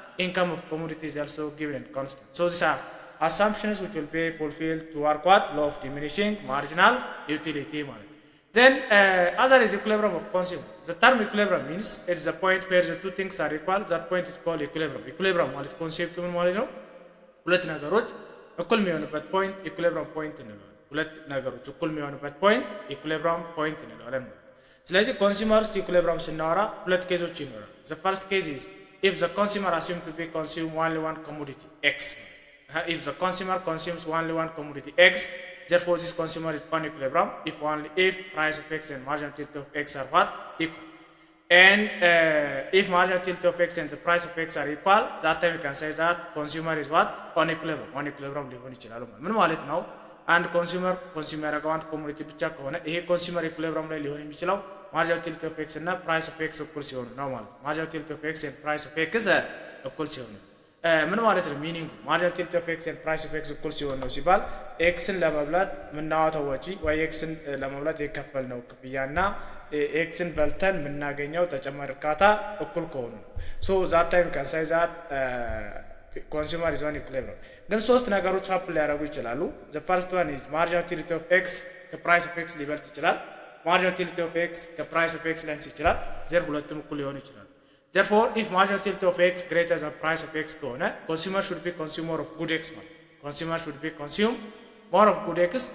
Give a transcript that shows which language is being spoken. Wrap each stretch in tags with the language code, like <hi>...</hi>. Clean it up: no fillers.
<en>Income of commodity is also given and constant. So these are assumptions which will be fulfilled to work what? Law of diminishing marginal utility</en> <am>ማለት።</am> <en>Then other is equilibrium of consumer. The term equilibrium means it is the point where the two things are equal. That point is called equilibrium.</en> <am>Equilibrium ማለት ኮንሴፕቱ ምን ማለት ነው? ሁለት ነገሮች እኩል የሚሆኑበት ፖይንት ኢኩሊብሪየም ፖይንት እንለዋለን። ሁለት ነገሮች እኩል የሚሆኑበት ፖይንት ኢኩሊብሪየም ፖይንት እንለዋለን ማለት። ስለዚህ ኮንሱመር ውስጥ ኢኩሊብሪየም ስናወራ ሁለት ኬዞች ይኖራሉ።</am> <en>The first case is if the consumer assumed to be consume only one commodity X. If the consumer consumes only one commodity X, therefore this consumer is on equilibrium if price of X and marginal utility of X are what? Equal. And if marginal utility of X and the price of X are equal, that time we can say that consumer is what?</en> <am>On equilibrium ሊሆን ይችላል ማለት። ምን ማለት ነው? አንድ ኮንሱመር ያደረገው አንድ ኮሞዲቲ ብቻ ከሆነ ይሄ ኮንሱመር ኢኩሊብሪየም ላይ ሊሆን የሚችለው</am> <en>marginal utility of X</en> <am>እና price of X እኩል ሲሆኑ ነው ማለት።</am> <en>marginal utility of X</en> <am>and price of X እኩል ሲሆኑ ምን ማለት ነው? ሚኒንግ marginal utility of X and price of X እኩል ሲሆኑ ነው ሲባል ኤክስን ለመብላት የምናወጣው ወጪ ወይ ኤክስን ለመብላት የከፈልነው ክፍያና ኤክስን በልተን የምናገኘው ተጨማሪ እርካታ እኩል ከሆኑ ነው።</am> <en>So that time can say that consumer is on equilibrium.</en> <am>ግን ሶስት ነገሮች ሀፕን ሊያደርጉ ይችላሉ።</am> <en>The first one is marginal utility of X ከprice of X</en> <am>ሊበልጥ ይችላል።</am> <en>marginal utility of X ከprice of X</en> <am>ሊያንስ ይችላል። ሁለቱም እኩል ሊሆኑ ይችላል።</am> <en>Therefore if marginal utility of X greater than price of X</en> <am>ከሆነ</am> <en>consumer should be consumer of good X</en> <am>ማለት።</am> <en>Consumer should be consume more of good x.</en>